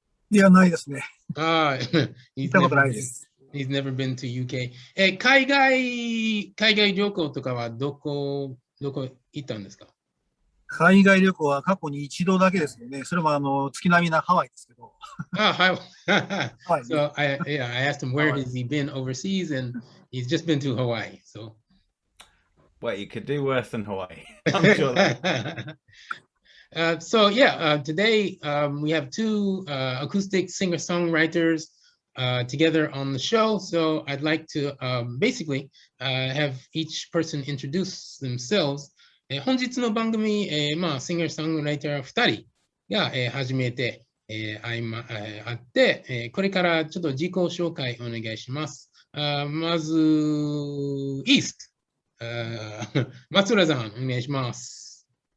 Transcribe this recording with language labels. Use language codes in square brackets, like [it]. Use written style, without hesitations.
[ja] いや、ないですね。行ったことないです。 [en] He's never been to UK。 [ja] 海外旅行とかはどこ行ったんですか？海外旅行は過去に一度だけですよね。それも月並みなハワイですけど。はい。 [en] So I asked him where has he been overseas, and he's just been to Hawaii. So. Well, you could do worse than Hawaii. I'm sure that. So yeah, today we have two acoustic singer-songwriters together on the show. So I'd like to basically have each person introduce themselves. [ja] 本日の番組、シンガー・ソングライター2人が、初めて、会って、これからちょっと自己紹介お願いします。まず、イースト。松浦さん、お願いします。